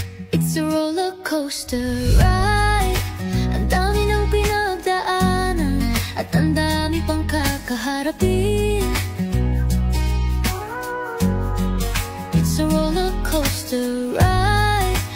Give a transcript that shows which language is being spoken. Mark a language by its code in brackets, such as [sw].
[en] It's a roller coaster ride. [tl] Ang dami ng pinagdaanan at ang dami pang kakaharapin. [en] It's a roller coaster ride.